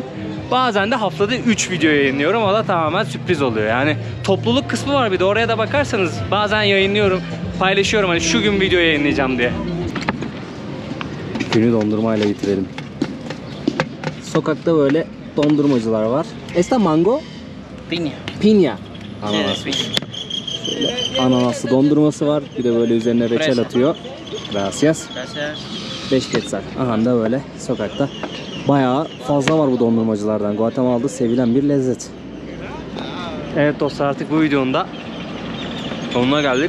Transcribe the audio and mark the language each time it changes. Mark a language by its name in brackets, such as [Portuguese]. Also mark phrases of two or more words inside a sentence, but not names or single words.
[Turkish] Bazen de haftada 3 video yayınlıyorum. O da tamamen sürpriz oluyor. Yani topluluk kısmı var, bir de oraya da bakarsanız bazen yayınlıyorum, paylaşıyorum hani şu gün video yayınlayacağım diye. Günü dondurmayla bitirelim. Sokakta böyle dondurmacılar var. [Spanish] Esta mango? Piña. [Turkish] Ananas. Şöyle ananaslı dondurması var. Bir de böyle üzerine reçel atıyor. Gracias. 5 quetzal. Aha da böyle sokakta. Bayağı fazla var bu dondurmacılardan. Guatemala'da sevilen bir lezzet. Evet dostlar, artık bu videonun da sonuna geldik.